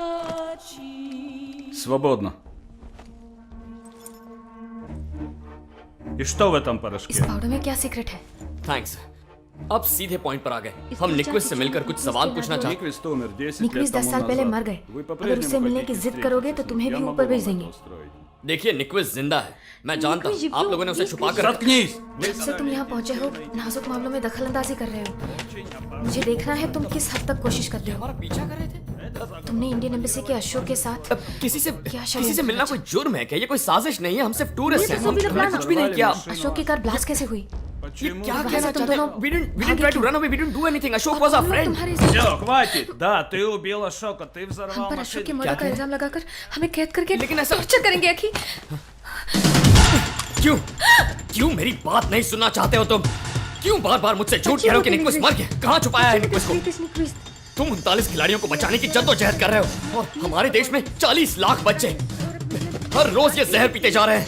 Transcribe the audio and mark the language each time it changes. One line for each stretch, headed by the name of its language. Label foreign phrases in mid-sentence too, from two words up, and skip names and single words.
Russian: Свободно. И что в этом порошке?
Hindi: इस पाउडर में क्या सीक्रेट है? थैंक्स। अब सीधे पॉइंट पर आ गए। हम निक्विस्ट से मिलकर कुछ सवाल पूछना चाहते हैं।
Russian: Никвист умер 10 निक्विस лет 10 тому
Hindi: साल पहले
Russian: назад.
Hindi: मर गए।
Russian: Вы
Hindi: अगर
Russian: по-прежнему
Hindi: उससे मिलने की
Russian: хотите
Hindi: जिद करोगे तो
Russian: встретиться?
Hindi: तुम्हें
Russian: Я
Hindi: भी
Russian: могу
Hindi: ऊपर
Russian: вам
Hindi: भेज
Russian: это
Hindi: देंगे।
Russian: устроить.
Hindi: देखिए निक्विस्ट जिंदा है। मैं जानता हूँ आप लोगों ने उसे छुपा कर
Russian: Заткнись!
Hindi: जब से तुम यहाँ पहुंचे हो नाजुक मामलों में दखलंदाजी कर रहे हो। मुझे देखना है तुम किस हद तक कोशिश करते हो। हमारा पीछा कर रहे थे। तुमने इंडियन एम्बेसी के अशोक के साथ किसी से क्या किसी से मिलना कोई जुर्म है क्या? ये कोई साजिश नहीं है। हम सिर्फ टूरिस्ट हैं। तो सभी हमने लोग कुछ भी नहीं किया। अशोक की कार ब्लास्ट कैसे हुई? ये क्या वहाँ कहना से तुम चाहते दोनों हो?
English: We didn't try to run away. We didn't do anything. Ashok was our
Hindi: तुम लोग
English: friend.
Hindi: तुम्हारे
Russian: Все, хватит! Да, ты убил Ашока, ты
Hindi: हम
Russian: взорвал
Hindi: पर अशोक की
Russian: машину.
Hindi: मर्डर का इल्जाम लगाकर हमें कैद करके लेकिन ऐसा- टॉर्चर करेंगे अखी। क्यों? क्यों मेरी बात नहीं सुनना चाहते हो तुम? क्यों बार-बार मुझसे झूठ कह रहे हो कि निक्विस्ट मर गया? कहाँ छुपाया है निक्विस्ट को? तुम 39 खिलाड़ियों को बचाने की जद्दोजहद कर रहे हो और हमारे देश में 40 लाख बच्चे हर रोज ये जहर पीते जा रहे हैं।